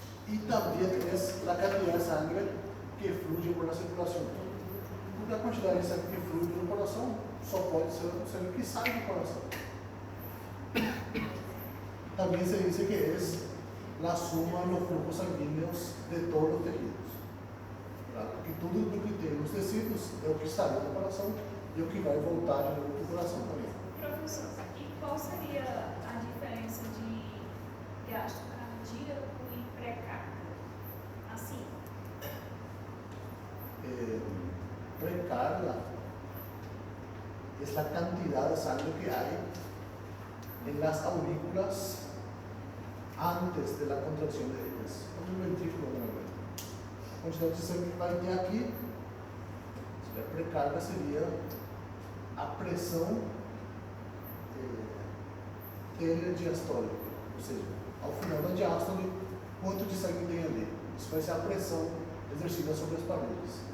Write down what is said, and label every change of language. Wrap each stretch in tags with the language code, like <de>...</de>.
<es>Y también es la cantidad de sangre que fluye por la circulación.</es> <pt>Porque a quantidade de sangue que flui no coração só pode ser o sangue que sai do coração. Também se diz que é a suma dos</pt> <es>flujos sanguíneos</es> <pt>de todos os tecidos. Porque tudo do que tem nos tecidos é o que saiu do coração e o que vai voltar de novo para o coração também. Professor, e qual seria a diferença de gasto cardíaco e pré-carga? Assim.</pt> <es>Precarga es la cantidad de sangre que hay en las aurículas antes de la contracción de ellas. Como un ventrículo de la cuenta.</es> <pt>A quantidade de sangue que vai ter aqui, a precarga seria a pressão telediastólica, ou seja, ao final da diástole, quanto de sangue tem ali. Isso vai ser a pressão exercida sobre as paredes.</pt>